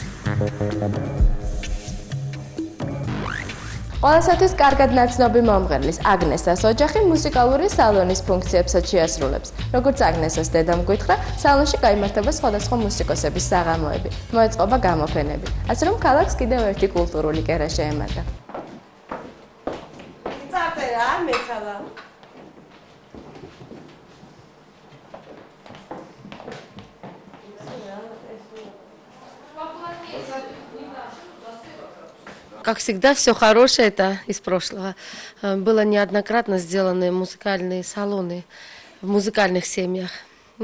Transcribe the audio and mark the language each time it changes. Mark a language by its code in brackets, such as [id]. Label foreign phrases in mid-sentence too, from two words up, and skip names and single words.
[ka] ყველასათვის კარგად ნაცნობი მომღერლის აგნესას ოჯახი მუსიკალური სალონის ფუნქციებსაც შეასრულებს. როგორც აგნესას დედამ გითხრა, სალონში გაიმართება სხვადასხვა მუსიკოსების საღამოები, მოეწყობა გამოფენები. ასე რომ ქალაქს კიდევ ერთი კულტურული კერა შეემატა. წარწერა, მეცალა. [ru] Как всегда, все хорошее это из прошлого. Было неоднократно сделаны музыкальные салоны в музыкальных семьях.